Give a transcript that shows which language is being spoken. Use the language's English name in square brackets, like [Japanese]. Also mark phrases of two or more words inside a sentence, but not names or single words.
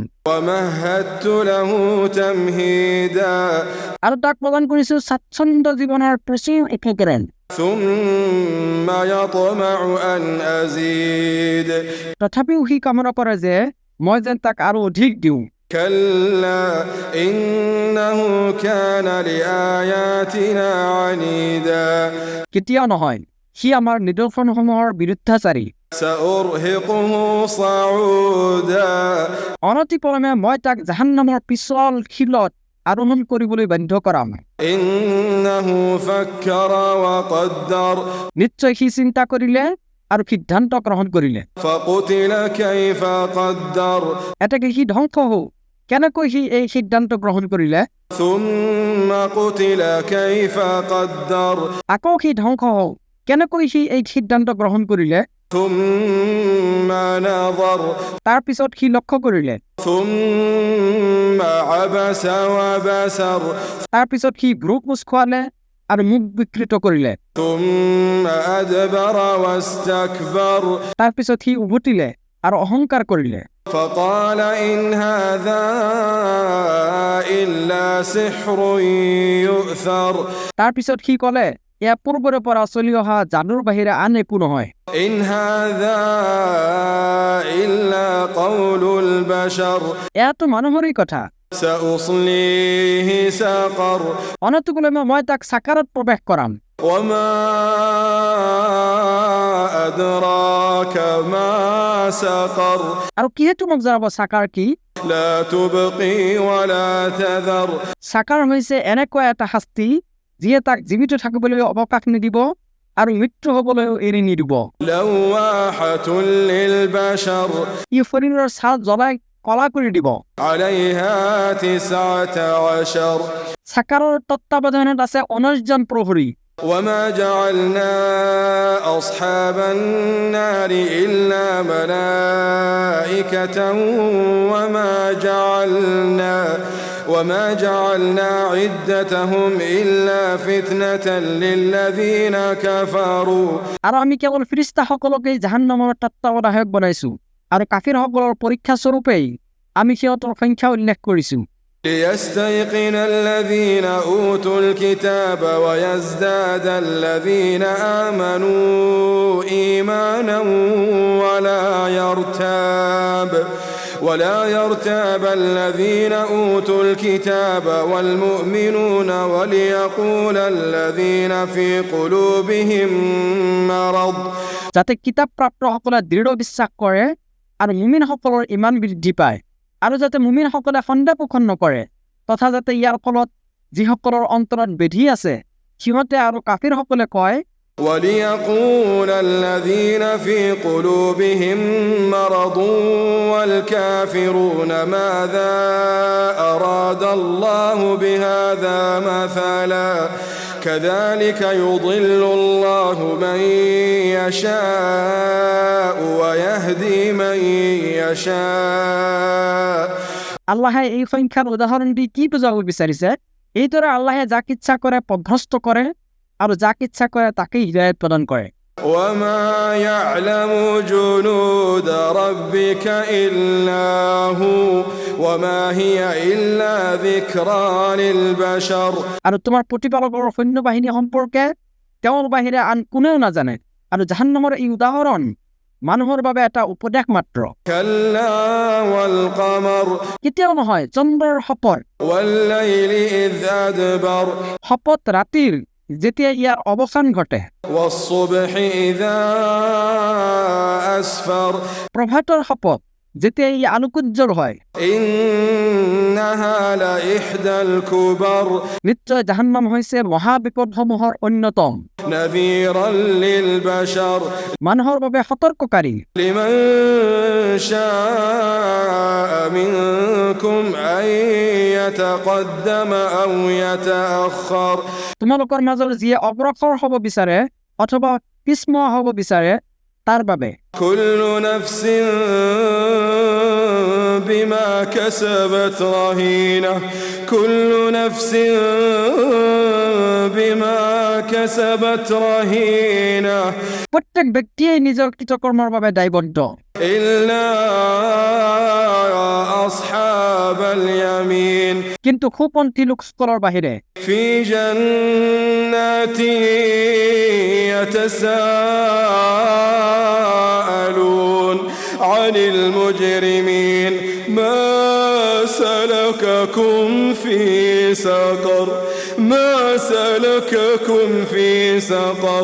[Arabic] ومهدت له تمهيدا [Assamese] আৰু তাক প্ৰদান কৰিছো স্বাচ্ছন্দ্য জীৱনৰ প্ৰচুৰ উপকৰণ। [Arabic] ثم يطمع أن أزيد [Assamese] তথাপিও সি কামনা কৰে যে মই যেন তাক আৰু অধিক দিওঁ। [Arabic] كلا إنه كان لآياتنا عنيدا [Assamese] কেতিয়াও নহয়, সি আমাৰ নিদৰ্শনসমূহৰ বিৰুদ্ধাচাৰী। [Arabic] سأرهقه صعودا [Assamese] অনতিপলমে মই তাক জাহান্নামৰ পিছল শিলত আৰোহণ কৰিবলৈ বাধ্য কৰাম। [Arabic] إنه فكر وقدر [Assamese] নিশ্চয় সি চিন্তা কৰিলে আৰু সিদ্ধান্ত গ্ৰহণ কৰিলে। [Arabic] فقتل كيف قدر [Assamese] এটাকে সি ধ্বংস হও, কেনেকৈ সি এই সিদ্ধান্ত গ্ৰহণ কৰিলে। [Arabic] ثم قتل كيف قدر [Assamese] আকৌ সি ধ্বংস হও, কেনেকৈ সি এই সিদ্ধান্ত গ্ৰহণ কৰিলে। [Arabic] ثم نظر [Assamese] তাৰ পিছত সি লক্ষ্য কৰিলে। [Arabic] ثم عبس وبسر [Assamese] তাৰ পিছত সি ভ্ৰূ কোঁচ খোৱালে আৰু মুখ বিকৃত কৰিলে। [Arabic] ثم أدبر واستكبر [Assamese] তাৰ পিছত সি উভতিলে আৰু অহংকাৰ কৰিলে। [Arabic] فقال إن هذا إلا سحر يؤثر [Assamese] তাৰ পিছত সি ক'লে, এয়া পূৰ্বৰে পৰা চলি অহা যাদুৰ বাহিৰে আন একো নহয়। [Arabic] إن هذا إلا قول البشر [Assamese] এয়াতো মানুহৰেই কথা। [Arabic] سأصليه سقر [Assamese] অনতিপলমে মই তাক চাকাৰত প্ৰৱেশ কৰাম। [Arabic] وما أدراك ما سقر [Assamese] আৰু কিহে তোমাক জনাব চাকাৰ কি? [Arabic] لا تبقي ولا تذر [Assamese] চাকাৰ হৈছে এনেকুৱা এটা শাস্তি যিয়ে তাক জীৱিত থাকিবলৈ অৱকাশ নিদিব আৰু মৃত্যু হ'বলৈও এৰি নিদিব। [Arabic] لواحة للبشر [Assamese] ই শৰীৰৰ ছাল জ্বলাই কলা কৰি দিব। [Arabic] عليها 19 [Assamese] চাকাৰৰ তত্বাৱধানত আছে 19 জন প্ৰহৰী। [Arabic] وما جعلنا أصحاب النار إلا ملائكة وما جعلنا عدتهم إلا فتنة للذين كفروا [Assamese] আৰু আমি কেৱল ফিৰিষ্টাসকলকে জাহান্নামৰ তত্বাৱধায়ক বনাইছো আৰু কাফিৰসকলৰ পৰীক্ষা স্বৰূপেই আমি সিহঁতৰ সংখ্যা উল্লেখ কৰিছো। [Arabic] ليستيقن الذين أوتوا الكتاب ويزداد الذين آمنوا إيمانا ولا يرتاب الذين أوتوا الكتاب والمؤمنون وليقول الذين في قلوبهم مرض [Assamese] যাতে কিতাপ প্ৰাপ্তসকলে দৃঢ় বিশ্বাস কৰে আৰু মুমিনসকলৰ ইমান বৃদ্ধি পায়, আৰু যাতে মুমিনসকলে সন্দেহ পোষণ নকৰে, তথা যাতে ইয়াৰ ফলত যিসকলৰ অন্তৰত বেধি আছে সিহঁতে আৰু কাফিৰসকলে কয়, [Arabic] وليقول الذين في قلوبهم مرض والكافرون ماذا أراد الله بهذا مثلا كذلك يضل الله من يشاء ويهدي من يشاء [Assamese] আল্লাহে এই সংখ্যাৰ উদাহৰণ দি কি বুজাব বিচাৰিছে? এইদৰে আল্লাহে যাক ইচ্ছা কৰে পথভ্ৰষ্ট কৰে আৰু যাক ইচ্ছা কৰে তাকেই হিদায়াত প্ৰদান কৰে। [Arabic] وما يعلم جنود ربك إلا هو وما هي إلا ذكرى للبشر [Assamese] আৰু তোমাৰ প্ৰতিপালকৰ সৈন্যবাহিনী সম্পৰ্কে তেওঁৰ বাহিৰে আন কোনেও নাজানে, আৰু জাহান্নামৰ এই উদাহৰণ মানুহৰ বাবে এটা উপদেশ মাত্ৰ। [Arabic] كلا والقمر [Assamese] কেতিয়াও নহয় চন্দ্ৰৰ শপত, [Arabic] والليل إذ أدبر [Assamese] শপত ৰাতিৰ যেতিয়া ইয়াৰ অৱসান ঘটে, [Arabic] والصبح إذا أسفر [Assamese] প্ৰভাতৰ শপত যেতিয়া ই আলোকোজ্জ্বল হয়। [Arabic] إنها لإحدى الكبر [Assamese] নিশ্চয় জাহান্নাম হৈছে মহাবিপদসমূহৰ অন্যতম, [Arabic] نذيرا للبشر [Assamese] মানুহৰ বাবে সতৰ্ককাৰী। [Arabic] لمن شاء منكم أن يتقدم أو يتأخر [Assamese] তোমালোকৰ মাজৰ যিয়ে অগ্ৰসৰ হ'ব বিচাৰে অথবা পিছমোৱা হ'ব বিচাৰে তাৰ বাবে। [Arabic] كل نفس بما كسبت رهينة كل نفس بما كسبت رهينة [Assamese] প্ৰত্যেক ব্যক্তিয়ে নিজৰ কৃতকৰ্মৰ বাবে দায়বদ্ধ, [Arabic] إلا أصحاب اليمين [Assamese] কিন্তু সুপন্থী লোকসকলৰ বাহিৰে। [Arabic] في جنات يتساءلون عن المجرمين ما سلككم في سقر ما سلككم في سقر